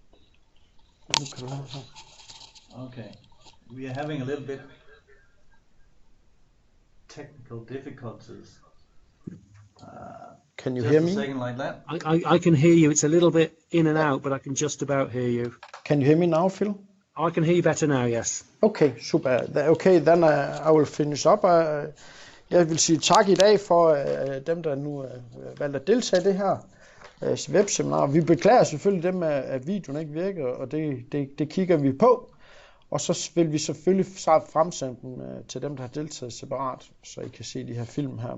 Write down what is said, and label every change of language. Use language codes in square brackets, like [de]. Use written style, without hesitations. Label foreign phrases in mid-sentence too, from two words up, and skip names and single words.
[en] Okay, we are having a little bit technical difficulties. Can you hear me? Just a second like that. I can hear you. It's a little bit in and out, but I can just about hear you. Can you hear me now, Phil? I can hear you better now, yes. Okay, super. Okay, then I will finish up. [da] Jeg vil sige tak i dag for dem, der nu valgte at deltage i det her webseminar. Vi beklager selvfølgelig dem, at videoen ikke virker, og det kigger vi på. Og så vil vi selvfølgelig fremsende dem til dem, der har deltaget separat, så I kan se de her film her.